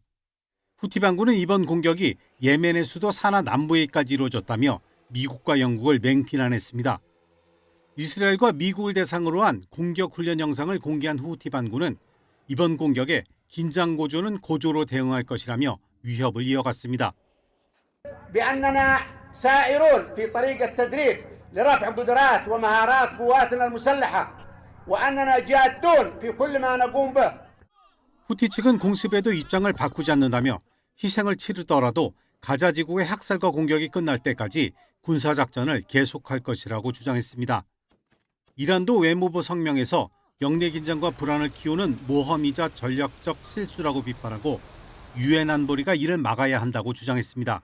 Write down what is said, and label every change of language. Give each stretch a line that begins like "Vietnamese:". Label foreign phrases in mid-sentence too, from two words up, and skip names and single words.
Korean: 후티 반군은 이번 공격이 예멘의 수도 사나 남부에까지 이루어졌다며 미국과 영국을 맹비난했습니다. 이스라엘과 미국을 대상으로 한 공격 훈련 영상을 공개한 후티 반군은 이번 공격에 긴장 고조는 고조로 대응할 것이라며 위협을 이어갔습니다.
Arabic: بأننا سائرون في طريق التدريب لرفع قدرات ومهارات قواتنا المسلحة وأننا جادون في كل ما نقوم به.
Korean: 후티 측은 공습에도 입장을 바꾸지 않는다며 희생을 치르더라도 가자 지구의 학살과 공격이 끝날 때까지 군사작전을 계속할 것이라고 주장했습니다. 이란도 외무부 성명에서 영내 긴장과 불안을 키우는 모험이자 전략적 실수라고 비판하고 유엔 안보리가 이를 막아야 한다고 주장했습니다.